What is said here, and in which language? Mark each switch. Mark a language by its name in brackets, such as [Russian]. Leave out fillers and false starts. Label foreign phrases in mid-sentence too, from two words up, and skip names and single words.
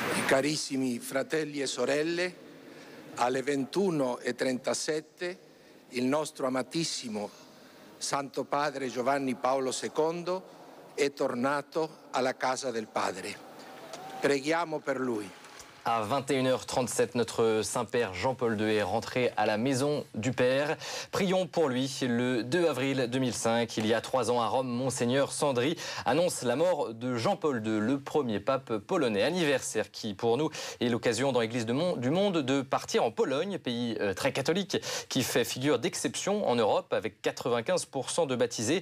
[Italian] Carissimi fratelli e sorelle, alle 21:37 il nostro amatissimo Santo Padre Giovanni Paolo II è tornato alla casa del Padre. Preghiamo per lui. [French] À 21h37, notre Saint-Père Jean-Paul II est rentré à la maison du Père. Prions pour lui. Le 2 avril 2005, il y a 3 ans à Rome, Monseigneur Sandri annonce la mort de Jean-Paul II, le premier pape polonais. Anniversaire qui, pour nous, est l'occasion dans l'Église du monde de partir en Pologne, pays très catholique, qui fait figure d'exception en Europe, avec 95% de baptisés.